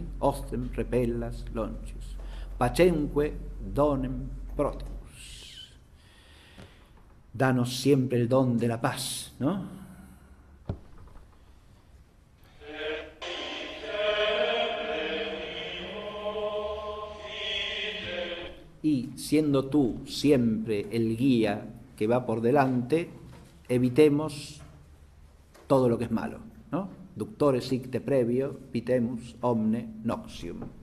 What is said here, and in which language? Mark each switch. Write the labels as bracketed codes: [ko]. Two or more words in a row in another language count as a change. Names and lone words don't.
[la] Ostem repelas longius, pacemque donem protemus, [es] danos siempre el don de la paz, ¿no? Y siendo tú siempre el guía que va por delante, evitemos todo lo que es malo, ¿no? [la] Ductore sic te previo, vitemus omne noxium.